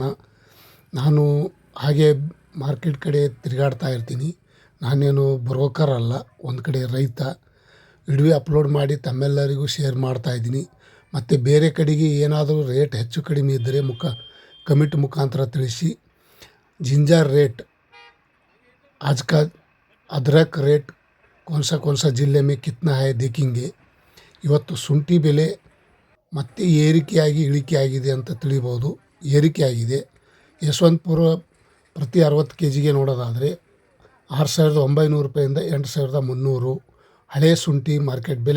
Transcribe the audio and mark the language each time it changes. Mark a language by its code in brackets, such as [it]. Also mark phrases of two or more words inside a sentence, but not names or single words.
[kn] ನಾನು ಹಾಗೆ ಮಾರ್ಕೆಟ್ ಕಡೆ ತಿರುಗಾಡ್ತಾ ಇರ್ತೀನಿ. ನಾನೇನು ಬ್ರೋಕರ್ ಅಲ್ಲ, ಒಂದು ಕಡೆ ರೈತ. ವಿಡಿಯೋ ಅಪ್ಲೋಡ್ ಮಾಡಿ ತಮ್ಮೆಲ್ಲರಿಗೂ ಶೇರ್ ಮಾಡ್ತಾಯಿದ್ದೀನಿ. ಮತ್ತು ಬೇರೆ ಕಡೆಗೆ ಏನಾದರೂ ರೇಟ್ ಹೆಚ್ಚು ಕಡಿಮೆ ಇದ್ದರೆ ಕಮಿಟ್ ಮುಖಾಂತರ ತಿಳಿಸಿ. [en] ginger rate [hi] आज का अदरक रेट कौन सा ಜಿಲ್ಲೆ में कितना है देखेंगे. [kn] ಇವತ್ತು ಶುಂಠಿ ಬೆಲೆ ಮತ್ತೆ ಏರಿಕೆಯಾಗಿ ಇಳಿಕೆಯಾಗಿದೆ ಅಂತ ತಿಳಿಬೋದು. ಏರಿಕೆಯಾಗಿದೆ. ಯಶವಂತಪುರ ಪ್ರತಿ 60 kgಗೆ ನೋಡೋದಾದರೆ 6,900 ರೂಪಾಯಿಂದ 8,300 ಹಳೆ ಶುಂಠಿ ಮಾರ್ಕೆಟ್ ಬೆಲೆ.